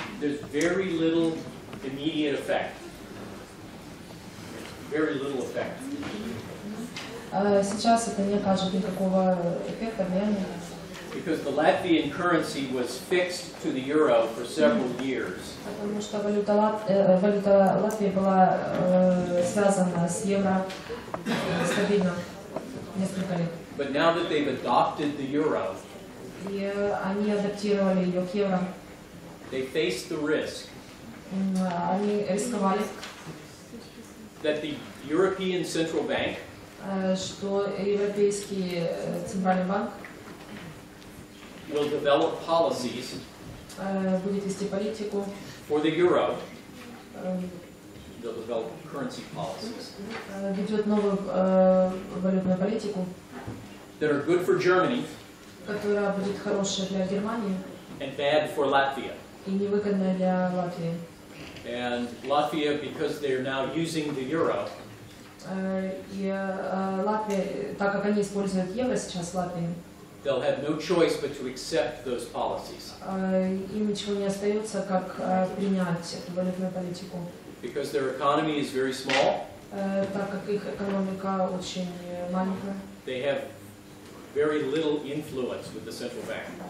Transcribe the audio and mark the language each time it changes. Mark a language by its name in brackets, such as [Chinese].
[English] There's very little immediate effect. Very little effect. [Russian] Сейчас это не окажет никакого эффекта, влияния. [English] Because the Latvian currency was fixed to the euro for several years. [Russian] Потому что валюта Латвии была связана с евро стабильно несколько лет. [English] But now that they've adopted the euro, [Russian] И они адаптировали ее к евро. [English] they face the risk [Russian] Они рисковали, [English] that the European Central Bank [Russian] что Европейский центральный банк [English] will develop policies [Russian] будет вести политику, [English] for the euro. They'll develop currency policies [Russian] ведет новую валютную политику, [English] that are good for Germany [Russian] которая будет хорошая для Германии [English] and bad for Latvia. [Russian] и невыгодная для Латвии. [English] And Latvia, because they're now using the euro, [Russian] И Латвия, так как они используют евро сейчас в Латвии, [English] they'll have no choice but to accept those policies [Russian] им ничего не остается, как принять эту валютную политику, [English] because their economy is very small. [Russian] так как их экономика очень маленькая. [English] They have very little influence with the central bank.